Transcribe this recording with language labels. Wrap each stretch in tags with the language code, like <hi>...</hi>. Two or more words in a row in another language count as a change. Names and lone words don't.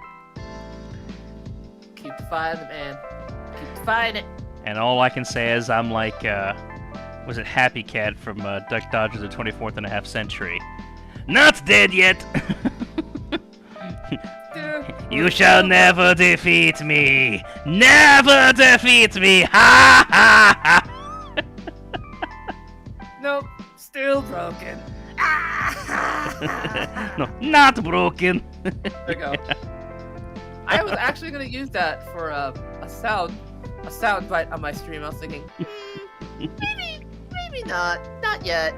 <en>Keep defying it, man. Keep defying it. And all I can say is I'm like, was it Happy Cat from Duck Dodgers the 24th and a half century? Not dead yet! You shall never defeat me! Never defeat me! Ha ha ha! Nope. Still broken. No, not broken! There we go. I was actually gonna use that for a sound bite on my stream. I was thinking, maybe not yet.</en>